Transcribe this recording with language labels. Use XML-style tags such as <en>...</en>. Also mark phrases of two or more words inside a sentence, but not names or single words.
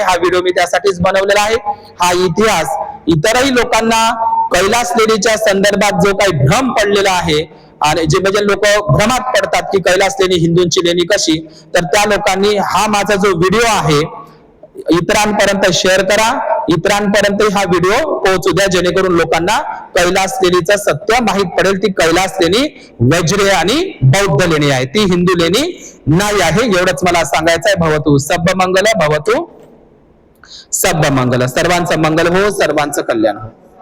<mr>हा व्हिडिओ मी त्यासाठीच बनवलेला आहे. हा इतिहास इतरही लोकांना कैलास लेणीच्या संदर्भात जो काही भ्रम पडलेला आहे आणि जे म्हणजे लोक भ्रमात पडतात की कैलास लेणी हिंदूंची लेणी कशी, तर त्या लोकांनी हा माझा जो व्हिडिओ आहे इतरांपर्यंत शेअर करा, इतरांपर्यंत हा व्हिडिओ पोहोचू द्या, जेणेकरून लोकांना कैलास लेणीचं सत्य माहित पडेल. ती कैलास लेणी वज्रे आणि बौद्ध लेणी आहे, ती हिंदू लेणी नाही आहे. एवढंच मला सांगायचं आहे.</mr> <pi>भवतु सब्ब मंगल, भवतु सब्ब मंगल.</pi> <mr>सर्वांचं मंगल हो, सर्वांचं कल्याण हो.</mr>